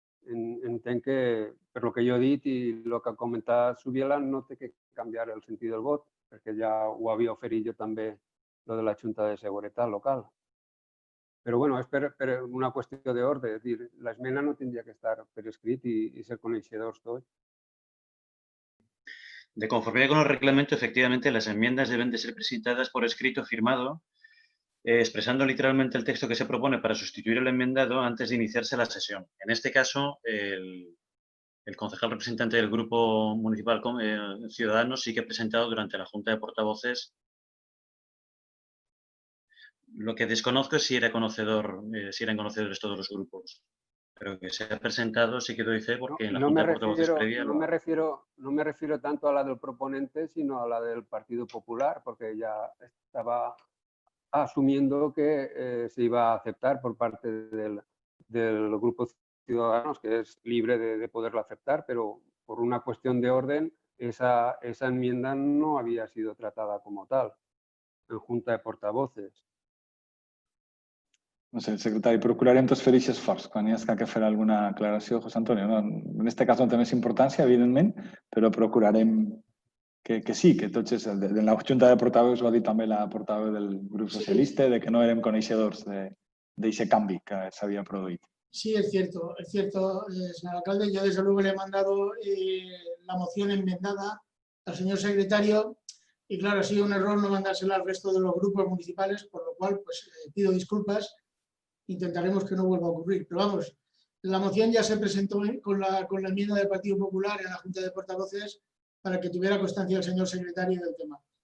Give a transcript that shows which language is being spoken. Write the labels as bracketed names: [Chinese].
[Catalan] Entenc que, per el que jo he dit i el que ha comentat Zubiela, no té que canviar el sentit del vot, perquè ja ho havia oferit jo també, lo de la Junta de Seguretat Local. Però bueno, és per una qüestió d'ordre, és dir, l'esmena no tindria que estar per escrit i ser coneixedors tots. [Spanish] De conformidad con el reglamento, efectivamente, las enmiendas deben de ser presentadas por escrito firmado, expresando literalmente el texto que se propone para sustituir el enmendado antes de iniciarse la sesión. En este caso, el concejal representante del Grupo Municipal Ciudadanos sí que ha presentado durante la Junta de Portavoces. Lo que desconozco es si eran conocedores todos los grupos. Pero que se ha presentado sí que doy fe porque en la Junta de Portavoces previa... No me refiero tanto a la del proponente, sino a la del Partido Popular, porque ya estaba asumiendo que se iba a aceptar por parte del Grupo Ciudadanos, que es libre de poderlo aceptar, pero por una cuestión de orden, esa enmienda no había sido tratada como tal en Junta de Portavoces. [Catalan] No sé, secretari, procurarem tots fer aquest esforç. Quan hi hagi que fer alguna aclaració, José Antonio, no? En aquest cas no té més importància, evidentment, però procurarem que sí, que tots és... En la Junta de Portaveus ho ha dit també la portaveu del grup socialista, de que no érem coneixedors d'aquest canvi que s'havia produït. [Spanish] Sí, es cierto, señor alcalde. Yo desde luego le he mandado la moción enmendada al señor secretario y claro, ha sido un error no mandársela al resto de los grupos municipales, por lo cual pues pido disculpas. Intentaremos que no vuelva a ocurrir. Pero vamos, la moción ya se presentó con la enmienda del Partido Popular en la Junta de Portavoces para que tuviera constancia el señor secretario del tema.